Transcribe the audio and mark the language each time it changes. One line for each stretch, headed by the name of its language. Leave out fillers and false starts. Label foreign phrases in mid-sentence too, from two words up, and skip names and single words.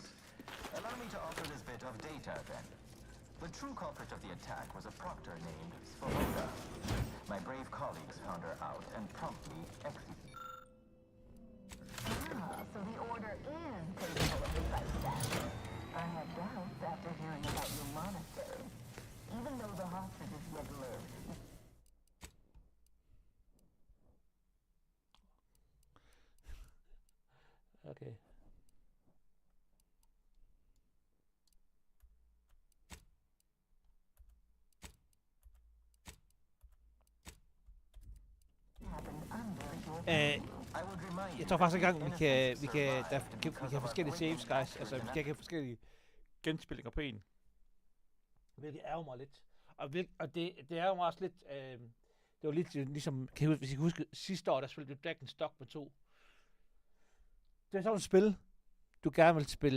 English: Allow me to offer this bit of data, then. The true culprit of the attack was a proctor named Svoboda. My brave colleagues found her out and promptly executed. Ah, so the Order is capable of precise status. I had doubts after hearing about your monastery. Even though the hostages yet live, okay.
Danish: Jeg tror faktisk engang, vi kan have forskellige
English: saves, guys.
Danish: Altså, vi kan have forskellige genspillinger på en. Hvilket ærger mig lidt. Og det ærger mig også lidt. Det var lidt ligesom, hvis I kan huske, sidste år, der spillede vi Black & Stock med 2. Det er sådan et spil, du gerne vil spille.